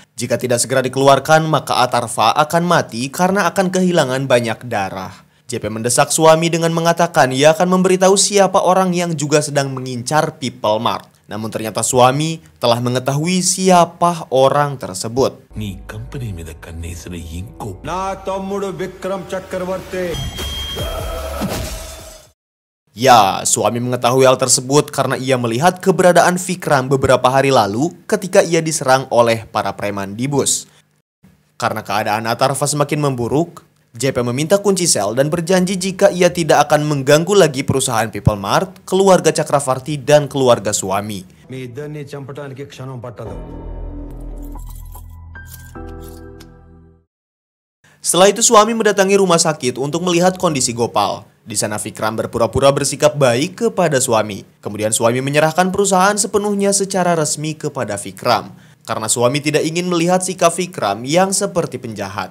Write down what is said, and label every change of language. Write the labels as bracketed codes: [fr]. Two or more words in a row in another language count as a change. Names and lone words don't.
[id] Jika tidak segera dikeluarkan, maka Atarva akan mati karena akan kehilangan banyak darah. JP mendesak suami dengan mengatakan ia akan memberitahu siapa orang yang juga sedang mengincar People Mart. Namun ternyata suami telah mengetahui siapa orang tersebut. [te] నీ కంపెనీ మీద కన్నేసిన ఇంకో నా తమ్ముడు విక్రమ్ చక్రవర్తి. [id] Ya, suami mengetahui hal tersebut karena ia melihat keberadaan Vikram beberapa hari lalu ketika ia diserang oleh para preman di bus. Karena keadaan Atarva semakin memburuk, JP meminta kunci sel dan berjanji jika ia tidak akan mengganggu lagi perusahaan People Mart, keluarga Chakravarti, dan keluarga suami. [te] మీ ఇద్దరిని చంపడానికి క్షణం పట్టదు. [id] Setelah itu suami mendatangi rumah sakit untuk melihat kondisi Gopal. Di sana Vikram berpura-pura bersikap baik kepada suami. Kemudian suami menyerahkan perusahaan sepenuhnya secara resmi kepada Vikram. Karena suami tidak ingin melihat sikap Vikram yang seperti penjahat.